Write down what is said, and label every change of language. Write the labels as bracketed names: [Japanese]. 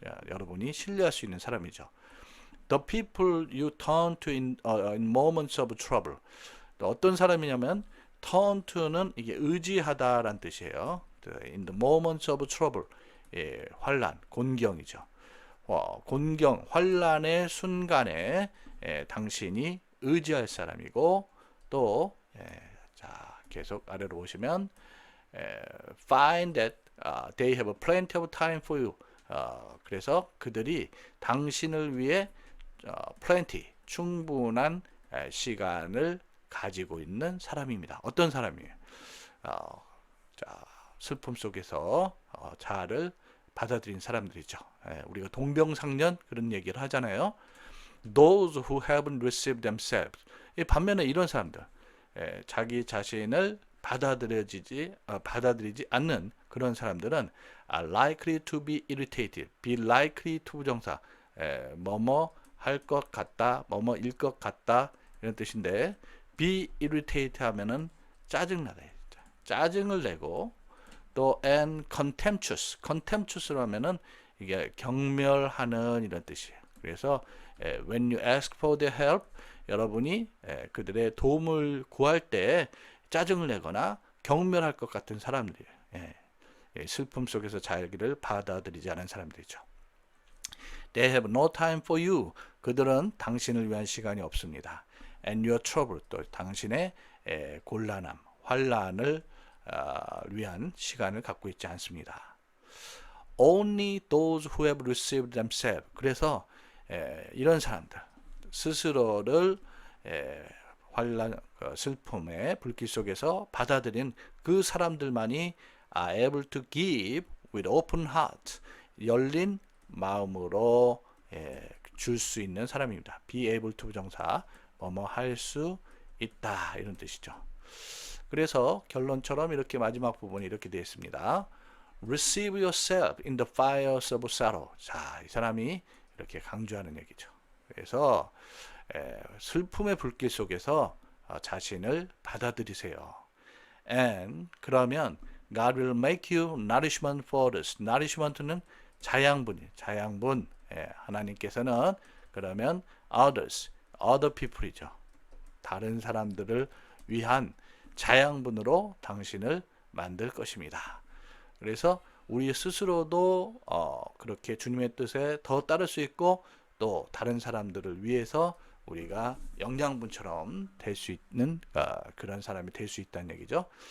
[Korean] 여러분이 신뢰할 수 있는 사람이죠. [English] The people you turn to in moments of trouble. [Korean] 어떤 사람이냐면 turn to는 이게 의지하다라는 뜻이에요. [English] In the moments of trouble, 환란, 곤경이죠. [Korean] 곤경, 환란의 순간에 당신이 의지할 사람이고 또 자, 계속 아래로 보시면 find that they have plenty of time for you. 그래서 그들이 당신을 위해 plenty, 충분한 시간을 가지고 있는 사람입니다. 어떤 사람이에요? 자, 슬픔 속에서 자아를 받아들인 사람들이죠. 우리가 동병상련 그런 얘기를 하잖아요. Those who haven't received themselves. 반면에 이런 사람들, 자기 자신을 [English] 받아들이지 않는 그런 사람들은 are likely to be irritated. be likely to 부정사. [Korean] 뭐뭐 할 것 같다, 뭐뭐일 것 같다 이런 뜻인데 be irritated 하면은 짜증나다. 짜증을 내고 또 and contemptuous로 하면은 이게 경멸하는 이런 뜻이에요. 그래서 when you ask for their help 여러분이 그들의 도움을 구할 때 짜증을 내거나 경멸할 것 같은 사람들이에요. 슬픔 속에서 자기를 받아들이지 않은 사람들이죠. [English] They have no time for you. [Korean] 그들은 당신을 위한 시간이 없습니다. [English] And your trouble. [Korean] 또 당신의 곤란함, 환란을 위한 시간을 갖고 있지 않습니다. [English] Only those who have received themselves. [Korean] 그래서 이런 사람들 스스로를 환란, 슬픔의 불길 속에서 받아들인 그 사람들만이 are able to give with open heart. 열린 마음으로 줄 수 있는 사람입니다. be able to 부정사 뭐뭐 할 수 있다 이런 뜻이죠. 그래서 결론처럼 이렇게 마지막 부분이 이렇게 되어 있습니다. [English] Receive yourself in the fires of sorrow. [Korean] 자, 이 사람이 이렇게 강조하는 얘기죠. 그래서 슬픔의 불길 속에서 자신을 받아들이세요. [English] And 그러면 God will make you nourishment for others. [Korean] nourishment는 자양분. 하나님께서는 그러면 others, other people이죠. 다른 사람들을 위한 자양분으로 당신을 만들 것입니다. 그래서 우리 스스로도 그렇게 주님의 뜻에 더 따를 수 있고 또 다른 사람들을 위해서 우리가 영양분처럼 될 수 있는 그런 사람이 될 수 있다는 얘기죠.